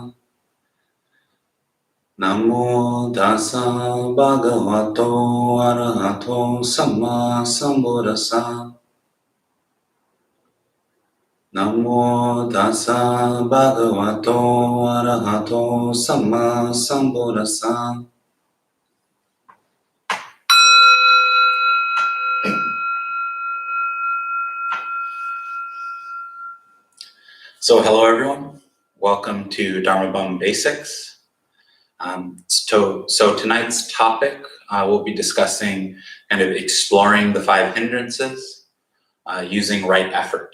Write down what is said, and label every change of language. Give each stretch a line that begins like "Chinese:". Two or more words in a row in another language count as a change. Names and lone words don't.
Pali: Namo tassa bhagavato arahato samma sambuddhassa. Namo tassa bhagavato arahato samma sambuddhassa.
English: So hello everyone, welcome to Dharma Bum Basics. So tonight's topic, we'll be discussing kind of exploring the 5 hindrances using right effort.